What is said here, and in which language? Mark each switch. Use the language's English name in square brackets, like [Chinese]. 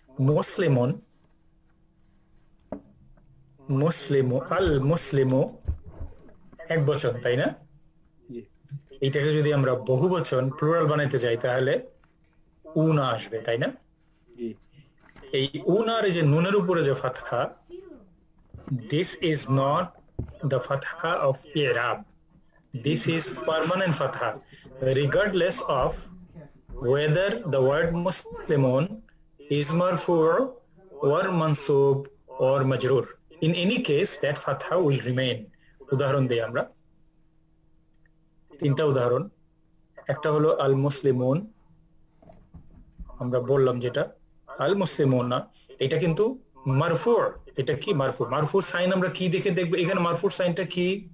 [Bangla] মুসলিমুন, মুসলিমু, আল মুসলিমু এক বচন, তাই না? জি এটাকে যদি আমরা বহু বচন প্লুরাল বানাইতে যাই তাহলে উনা আসবে, তাই না? জি এই উনার যে নুনের উপরে যে ফাতহা, [English] this is not the fatha of i'rab, this is permanent fatha regardless of whether the word muslimun is marfu' or mansub or majrur. In any case that fatha will remain. [Bangla] উদাহরণ দেই আমরা, তিনটা উদাহরণ। একটা হলো আল মুসলিমুন, আমরা বললাম যেটা আল মুসলিমুন না, এটা কিন্তু মারফু। এটা কি মারফু? মারফুর সাইন আমরা কি দেখে দেখবো? এখানে মারফুর সাইনটা কি?